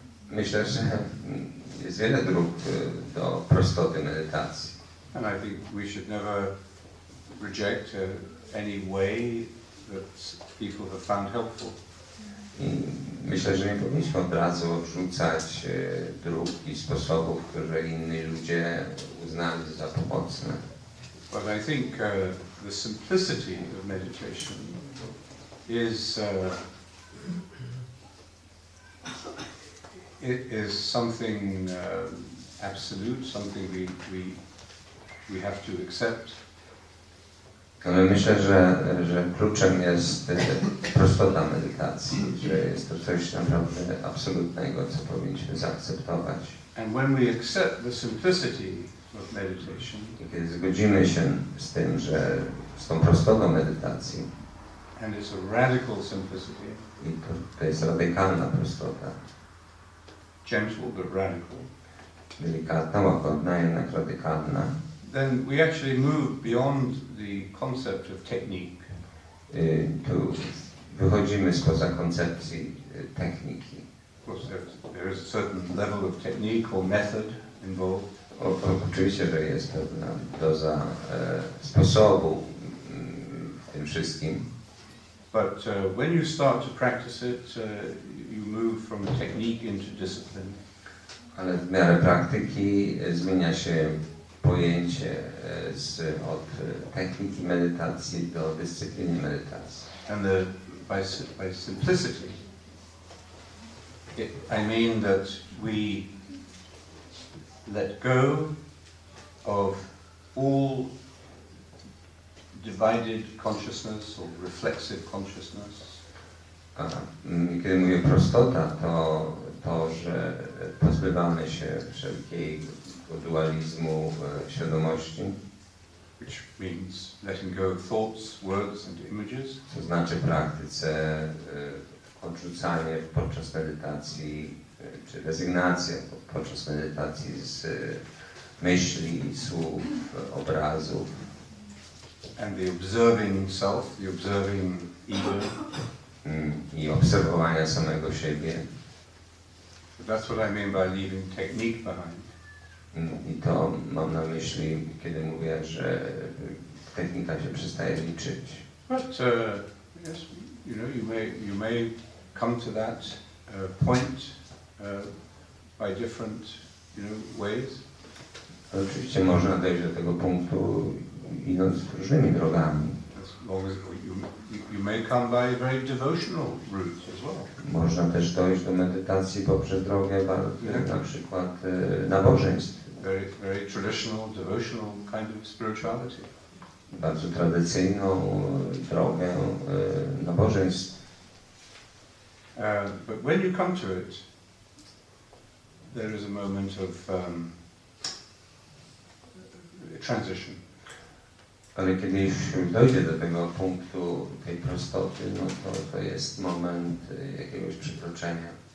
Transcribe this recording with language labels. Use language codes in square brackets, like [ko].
[pl] Myślę, że jest wiele dróg do prostoty medytacji. [en] And I think we should never reject any way that people have found helpful. [pl] I myślę, że nie powinniśmy od razu odrzucać dróg i sposobów, które inni ludzie uznali za pomocne. [en] But I think the simplicity of meditation is it is something absolute, something we have to accept. [pl] Ale myślę, że kluczem jest prostota medytacji, że jest to coś naprawdę absolutnego, co powinniśmy zaakceptować. [en] And when we accept the simplicity of meditation, [pl] I kiedy zgodzimy się z tym, że z tą prostotą medytacji, [en] and it's a radical simplicity, [pl] i to jest radykalna prostota, [en] gentle but radical, [pl] delikatna, łagodna, jednak radykalna, [en] then we actually move beyond the concept of technique. [pl] Tu wychodzimy spoza koncepcji techniki. [en] Of course, there is a certain level of technique or method involved. [pl] Oczywiście, że jest pewna doza sposobu w tym wszystkim. [en] But when you start to practice it, you move from technique into discipline. [pl] Ale w miarę praktyki zmienia się pojęcie od techniki medytacji do dyscypliny medytacji. [en] And by simplicity, I mean that we let go of all divided consciousness or reflexive consciousness. [pl] A kiedy mówię prostota, to że pozbywamy się wszelkiego dualizmu świadomości. [en] Which means letting go of thoughts, words and images. [pl] To znaczy w praktyce odrzucanie podczas medytacji, czy rezygnacja podczas medytacji z myśli, słów, obrazów. [en] And the observing self, the observing ego. [pl] I obserwowania samego siebie. [en] That's what I mean by leaving technique behind. [pl] I to mam na myśli, kiedy mówię, że technika się przestaje liczyć. [en] But yes, you may come to that point by different, ways. [pl] Ale oczywiście można dojść do tego punktu idąc różnymi drogami. [en] As long as you may come by a very devotional route as well. [pl] Można też dojść do medytacji poprzez drogę na przykład nabożeństw. [en] Very traditional, devotional kind of spirituality. [pl] Bardzo tradycyjną drogę nabożeństw. [en] But when you come to it, there is a moment of transition. [pl] Ale kiedy już dojdzie do tego punktu tej prostoty, no to jest moment jakiegoś przekroczenia.